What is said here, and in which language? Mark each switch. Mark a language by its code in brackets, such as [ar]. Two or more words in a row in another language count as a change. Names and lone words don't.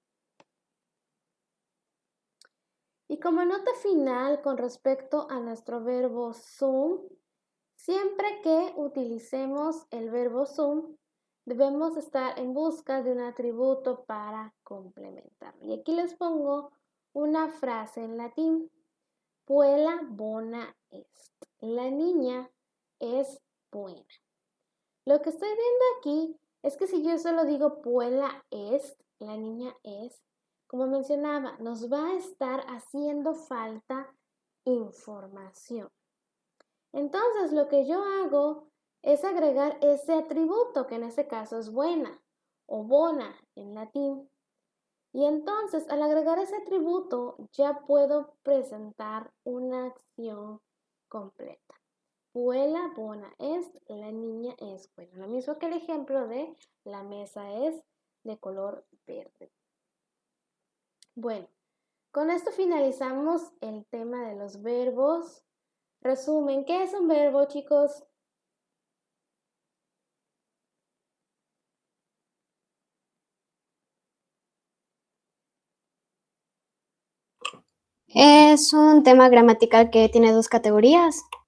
[es] Y como nota final con respecto a nuestro verbo son, siempre que utilicemos el verbo son, debemos estar en busca de un atributo para complementar. Y aquí les pongo una frase en latín. [la] Puella bona est. [es] La niña es buena. Lo que estoy viendo aquí es que si yo solo digo [la] puella est, [es] la niña es, como mencionaba, nos va a estar haciendo falta información. Entonces, lo que yo hago es agregar ese atributo, que en este caso es buena o bona en latín. Y entonces, al agregar ese atributo, ya puedo presentar una acción completa. [la] Puella bona est, [es] la niña es buena. Lo mismo que el ejemplo de la mesa es de color verde. Bueno, con esto finalizamos el tema de los verbos. Resumen, ¿qué es un verbo, chicos? Es un tema gramatical que tiene dos categorías.